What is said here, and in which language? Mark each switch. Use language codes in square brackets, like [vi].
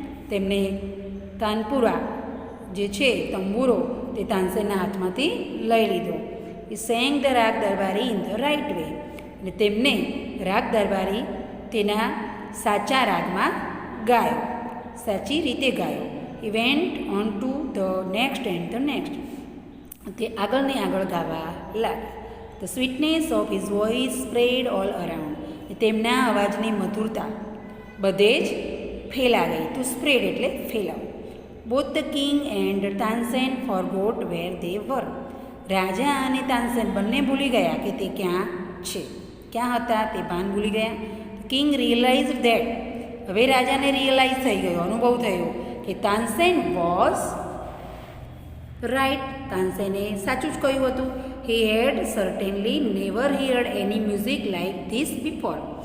[gu] તેમને તાનપુરા જે છે તંબુરો તે તાનસેનના હાથમાંથી લઈ લીધો. [en] એ sang the raga Darbari in the right way. [gu] અને તેમને રાગ દરબારી તેના સાચા રાગમાં ગાયો, સાચી રીતે ગાયો. [en] he went on to the next and the next. [gu] તે આગળને આગળ ગાવા લાગ્યા. [en] the sweetness of his voice spread all around. [gu] તેમના અવાજની મધુરતા બધે જ ફેલાઈ. [en] to spread [gu] એટલે ફેલાવ. [en] both the king and Tansen forgot where they were. [gu] રાજા અને તાનસેન બંને ભૂલી ગયા કે તે ક્યાં છે, ક્યાં હતા તે ભાન ભૂલી ગયા. [en] King realised that. [gu] હવે રાજાને રિયલાઇઝ થઈ ગયો, અનુભવ થયો કે [en] Tansen was right. [gu] તાનસેને સાચું જ કહ્યું હતું. [en] He had certainly never heard any music like this before.